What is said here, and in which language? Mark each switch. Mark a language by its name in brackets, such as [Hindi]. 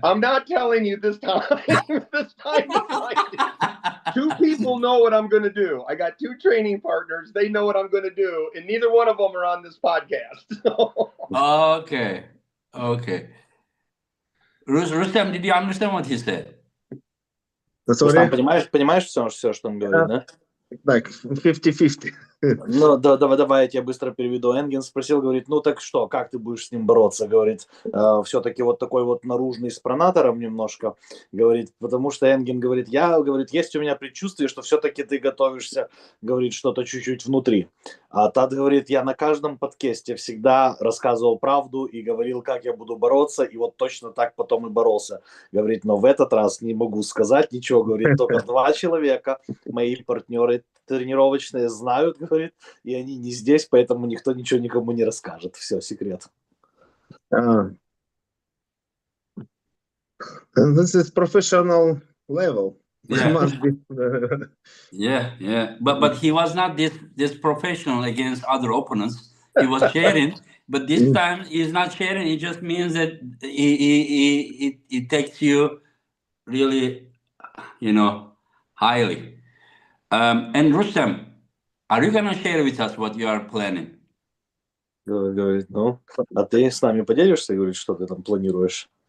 [English] I'm not telling you this time. This time, two people know what I'm going to do. I got two training partners. They know what I'm going to do, and neither one of them are on this podcast. Okay. Rustam, did you understand what he said? [Russian] Рустам, понимаешь все, что он говорит, да? Так, 50-50. Ну, давай я тебе быстро переведу. Энген спросил, говорит, ну так что, как ты будешь с ним бороться? Говорит, все-таки вот такой вот наружный с пронатором немножко, говорит, потому что Энген говорит, есть у меня предчувствие, что все-таки ты готовишься, говорит, что-то чуть-чуть внутри. А Тад говорит, я на каждом подкасте всегда рассказывал правду и говорил, как я буду бороться, и вот точно так потом и боролся. Говорит, но в этот раз не могу сказать ничего, говорит, только 2 человека, мои партнеры тренировочные знают, говорит, и они не здесь, поэтому никто ничего никому не расскажет. Все, секрет. [English] And this is professional level. Yeah. Must be. Yeah. But he was not this professional against other opponents. He was sharing, but this time he's not sharing. It just means that he takes you really, highly. And Rustam, are you gonna share with us what you are planning? [Russian] Говорит, ну, а ты с нами поделишься, говорит, что ты там планируешь?